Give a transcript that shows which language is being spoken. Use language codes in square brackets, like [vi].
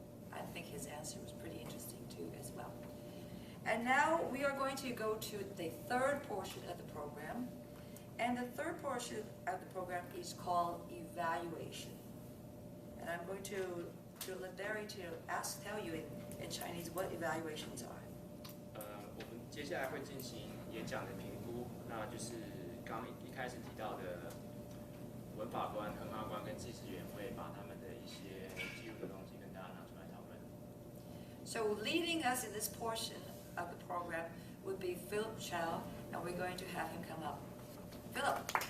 [en] I think his answer was pretty interesting too as well. And now we are going to go to the third portion of the program. And the third portion of the program is called evaluation. And I'm going to let Barry tell you in Chinese what evaluations are. [zh] 我们接下来会进行演讲的评估，那就是刚一开始提到的文法官、衡量官跟技师员会把他们的一些记录的东西跟大家拿出来讨论。 [en] So leading us in this portion of the program would be Philip Chow, and we're going to have him come up. Philip.